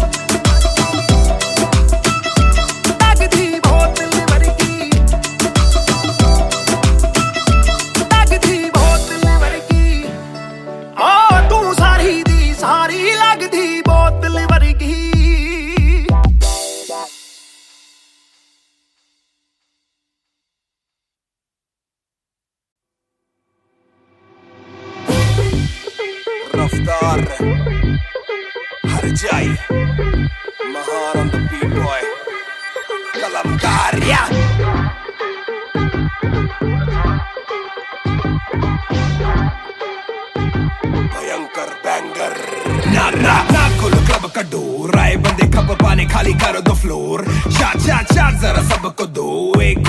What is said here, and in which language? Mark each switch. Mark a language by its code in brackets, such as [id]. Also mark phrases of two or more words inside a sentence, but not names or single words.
[pa] ਲੱਗਦੀ ਬੋਤਲ ਵਰਗੀ ਲੱਗਦੀ ਬੋਤਲ ਵਰਗੀ ਆ ਤੂੰ ਸਾਰੀ ਦੀ ਸਾਰੀ ਲੱਗਦੀ ਬੋਤਲ ਵਰਗੀ [hi] रफ्तार हर जाए महान [en] on the beat boy [hi] कलमकार भयंकर बैंगर ना खोलो क्लब का डोर आए बंदे खबर पाने खाली करो [en] the floor [hi] शाट जरा सबको दो एक